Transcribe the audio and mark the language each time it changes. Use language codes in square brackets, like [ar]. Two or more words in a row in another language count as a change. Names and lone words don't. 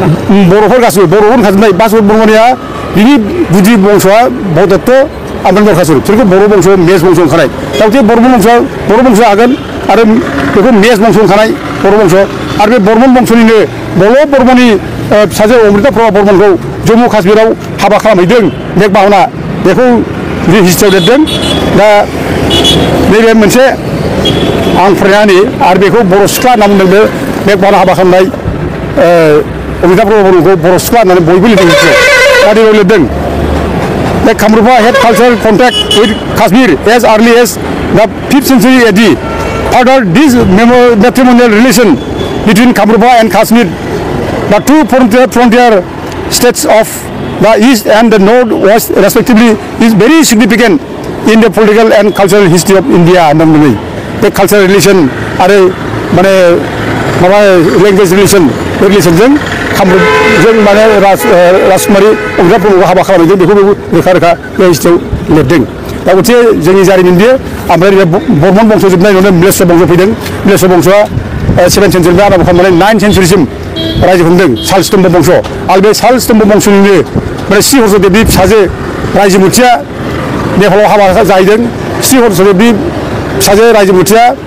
[brx] बर'फोर गासिबो बर'फोर खाजोबनाय बासुबन बर्मनया बिनि गुदि बंशआ भगदत्त आमोन बरखासुर बिसोरखौ बर' बंश मेस बंश ओंखारनाय दा बे बर' बंश आगोल आरो बेखौ मेस बंश ओंखारनाय बर' बंश आरो बे बर्मन बंशनिनो बल' बर्मननि फिसाजो अमृता प्रभा बर्मनखौ जम्मु काश्मीराव हाबा खालामहैदों मेघ बाहना बेखौ हिस्ट्रियाव लिरदों दा नैबे मोनसे आं फरायनानै आरो बेखौ बर' सिख्ला होनना बुंदों बे मेघ बाहना हाबा खालामनाय अमृता प्रभा बर्मनखौ बर' सिख्ला होननानै बयबो लिरदों दा नैबेयाव लिरदों [en] The Kamrupa had cultural contact with Kashmir as early as the 5th century AD. Further, this matrimonial relation between Kamrupa and Kashmir, the two frontier states of the east and the northwest respectively, is very significant in the political and cultural history of India. The cultural relation are [brx] माने माबा [en] language relation [brx] जों कामरुपजों माने राजकुमारी अमृता प्रभाखौ हाबा खालामहैदों बेखौ रोखा रोखा बे हिस्ट्रियाव लिरदों दा मोनसे जोंनि जारिमिन बियो ओमफ्राय बर्मन बंश जोबनाय उनाव मिलेश्वर बंश फैदों मिलेश्वर बंशआ 7 सेन्चुरिनिफ्राय आरम्भ खालामनानै 9 सेन्चुरिसिम रायजो खुंदों सालस्तम्भ बंश आरो बे सालस्तम्भ बंशनिनो माने श्री हर्षदेबनि फिसाजो रायजोमुथिया नेपालाव हाबा जाहैदों श्री हर्षदेबनि फिसाजो रायजोमुथिया